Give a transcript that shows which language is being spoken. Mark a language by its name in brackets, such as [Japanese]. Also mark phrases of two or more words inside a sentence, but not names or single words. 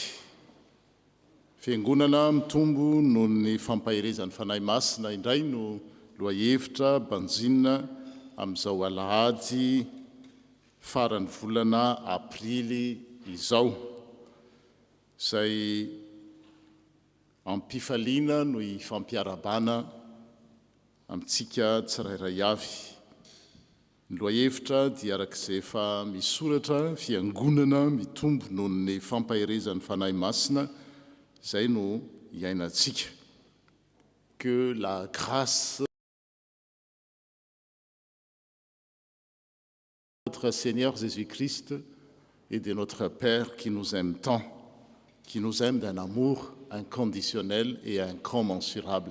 [Malagasy] Fiangonana mitombo noho ny fampahirezan'ny fanahy masina indray no lohahevitra banjina amin'izao alahady faran'ny volana aprily izao, izay ampifaliana no ifampiarabana amintsika tsirairay avy. Ny lohahevitra dia arak'izay efa misoratra fiangonana mitombo noho ny fampahirezan'ny fanahy masina, izay no iainantsika. [French] Que la grâce de notre Seigneur Jésus-Christ et de notre Père qui nous aime tant, qui nous aime d'un amour inconditionnel et incommensurable.